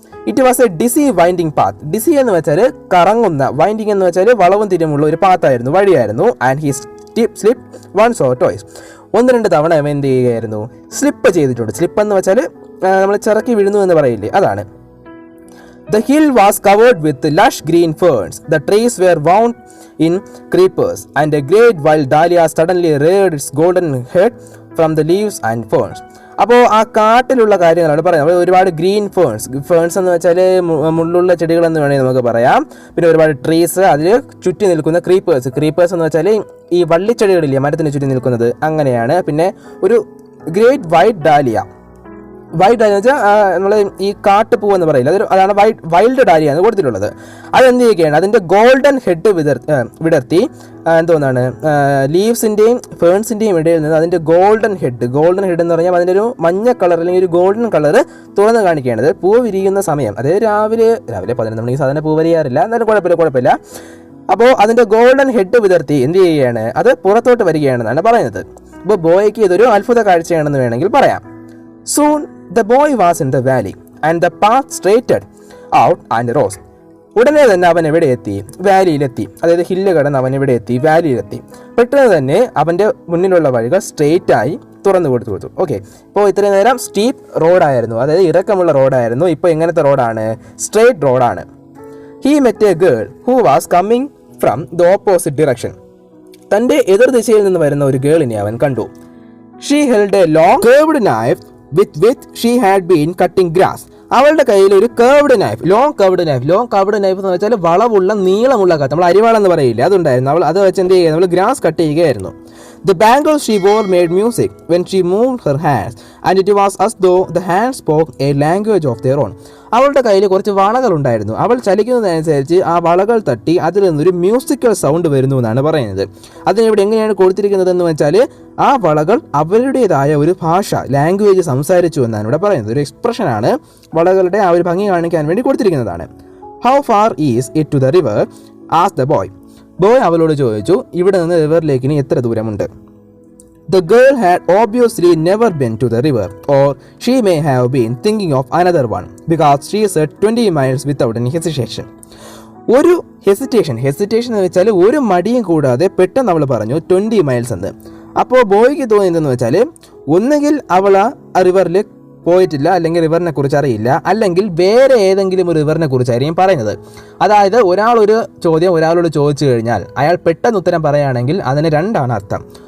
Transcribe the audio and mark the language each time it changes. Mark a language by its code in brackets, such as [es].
[en] It was a DC winding path. [ml] DC എന്ന് വെച്ചാൽ കറങ്ങുന്ന, വൈൻഡിങ് എന്ന് വെച്ചാൽ വളവും തിരിമുള്ള ഒരു പാത്തായിരുന്നു, വഴിയായിരുന്നു. [en] And he slip once or twice. [ml] 1-2 തവണ അവൻ എന്ത് ചെയ്യുകയായിരുന്നു, സ്ലിപ്പ് ചെയ്തിട്ടുണ്ട്. സ്ലിപ്പ് എന്ന് വെച്ചാൽ നമ്മൾ ചിറക്കി വീഴുന്നു എന്ന് പറയില്ലേ, അതാണ്. [en] The hill was covered with lush green ferns. The trees were wound in creepers, and a great wild dahlia suddenly reared its golden head from the leaves and ferns. [ml] അപ്പോൾ ആ കാട്ടിലുള്ള കാര്യങ്ങളാണ് പറയുന്നത്. ഒരുപാട് ഗ്രീൻ ഫേൺസ് എന്ന് വെച്ചാൽ മുള്ളുള്ള ചെടികളെന്ന് വേണമെങ്കിൽ നമുക്ക് പറയാം. പിന്നെ ഒരുപാട് ട്രീസ്, അതിൽ ചുറ്റി നിൽക്കുന്ന ക്രീപ്പേഴ്സ് എന്ന് വെച്ചാൽ ഈ വള്ളിച്ചെടികളില്ലേ മരത്തിന് ചുറ്റി നിൽക്കുന്നത്, അങ്ങനെയാണ്. പിന്നെ ഒരു ഗ്രേറ്റ് വൈറ്റ് ഡാലിയ എന്ന് വെച്ചാൽ നമ്മൾ ഈ കാട്ടുപൂ എന്ന് പറയില്ല, അതാണ് വൈൽഡ് ഡാലിയ എന്ന് കൊടുത്തിട്ടുള്ളത്. അതെന്ത് ചെയ്യുകയാണ്, അതിൻ്റെ ഗോൾഡൻ ഹെഡ് വിടർത്തി എന്തോന്നാണ് ലീവ്സിൻ്റെയും ഫേൺസിൻ്റെയും ഇടയിൽ നിന്ന് അതിൻ്റെ ഗോൾഡൻ ഹെഡ് എന്ന് പറഞ്ഞാൽ അതിൻ്റെ ഒരു മഞ്ഞ കളർ അല്ലെങ്കിൽ ഒരു ഗോൾഡൻ കളർ തുറന്ന് കാണിക്കുകയാണ്. പൂ വിരിയുന്ന സമയം, അതായത് രാവിലെ 11 മണിക്ക് സാധാരണ പൂ വിരിയാറില്ല, എന്നാലും കുഴപ്പമില്ല. അപ്പോൾ അതിൻ്റെ ഗോൾഡൻ ഹെഡ് വിടർത്തി എന്ത് ചെയ്യുകയാണ്, അത് പുറത്തോട്ട് വരികയാണെന്നാണ് പറയുന്നത്. അപ്പോൾ ബോയ്ക്ക് ഇതൊരു അത്ഭുത കാഴ്ചയാണെന്ന് വേണമെങ്കിൽ പറയാം. [en] Soon the boy was in the valley and the path straightened out and rose. [ml] ഉടനെ തന്നെ അവൻ എവിടെ എത്തി, വാലിയിലെത്തി. അതായത് ഹില്ല് കടന്ന് അവൻ എവിടെ എത്തി, വാലിയിലെത്തി. പെട്ടെന്ന് തന്നെ അവൻ്റെ മുന്നിലുള്ള വഴികൾ സ്ട്രെയിറ്റ് ആയി തുറന്നു കൊടുത്തു. ഓക്കെ, ഇപ്പോൾ ഇത്രയും നേരം സ്റ്റീപ്പ് റോഡായിരുന്നു, അതായത് ഇറക്കമുള്ള റോഡായിരുന്നു. ഇപ്പോൾ എങ്ങനത്തെ റോഡാണ്, സ്ട്രെയിറ്റ് റോഡാണ്. [en] He met a girl who was coming from the opposite direction. [ml] തൻ്റെ എതിർദിശയിൽ നിന്ന് വരുന്ന ഒരു ഗേളിനെ അവൻ കണ്ടു. [en] She held a long curved knife with she had been cutting grass. [ml] അവളുടെ കയ്യിൽ ഒരു curved knife, long curved knife എന്ന് വെച്ചാൽ വളവുള്ള നീളമുള്ള കത്ത്, നമ്മൾ അരിവാളെന്ന് പറയില്ല, അതുണ്ടായിരുന്നു. അവൾ അത് വെച്ച് എന്ത് ചെയ്യുക, നമ്മൾ ഗ്രാസ് കട്ട് ചെയ്യുകയായിരുന്നു. [en] The bangles she wore made music when she moved her hands, and it was as though the hands spoke a language of their own. [ml] അവളുടെ കയ്യിൽ കുറച്ച് വളകൾ ഉണ്ടായിരുന്നു. അവൾ ചലിക്കുന്നതനുസരിച്ച് ആ വളകൾ തട്ടി അതിൽ നിന്നൊരു മ്യൂസിക്കൽ സൗണ്ട് വരുന്നു എന്നാണ് പറയുന്നത്. അതിനിവിടെ എങ്ങനെയാണ് കൊടുത്തിരിക്കുന്നത് എന്ന് വെച്ചാൽ ആ വളകൾ അവരുടേതായ ഒരു ഭാഷ, ലാംഗ്വേജ് സംസാരിച്ചു എന്നാണ് ഇവിടെ പറയുന്നത്. ഒരു എക്സ്പ്രഷനാണ്, വളകളുടെ ആ ഒരു ഭംഗി കാണിക്കാൻ വേണ്ടി കൊടുത്തിരിക്കുന്നതാണ്. [en] How far is it to the river? asked the boy. [ml] Boy അവളോട് ചോദിച്ചു, ഇവിടെ നിന്ന് റിവറിലേക്ക് ഇനി എത്ര ദൂരമുണ്ട്? [en] The girl had obviously never been to the river, or she may have been thinking of another one, because she said 20 miles without any hesitation. [ml] ഒരു hesitation എന്ന് വെച്ചാൽ ഒരു മടിയും കൂടാതെ പെട്ടെന്ന് അവൾ പറഞ്ഞു 20 മൈൽസ് എന്ന്. അപ്പോൾ ബോയ്ക്ക് തോന്നിയതെന്ന് വെച്ചാൽ ഒന്നുകിൽ അവൾ ആ റിവറിൽ പോയിട്ടില്ല, അല്ലെങ്കിൽ റിവറിനെ കുറിച്ച് അറിയില്ല, അല്ലെങ്കിൽ വേറെ ഏതെങ്കിലും ഒരു റിവറിനെ കുറിച്ചായിരിക്കും പറയുന്നത്. അതായത് ഒരാളൊരു ചോദ്യം ഒരാളോട് ചോദിച്ചു കഴിഞ്ഞാൽ അയാൾ പെട്ടെന്ന് ഉത്തരം പറയുകയാണെങ്കിൽ അതിന് രണ്ടാണ് അർത്ഥം.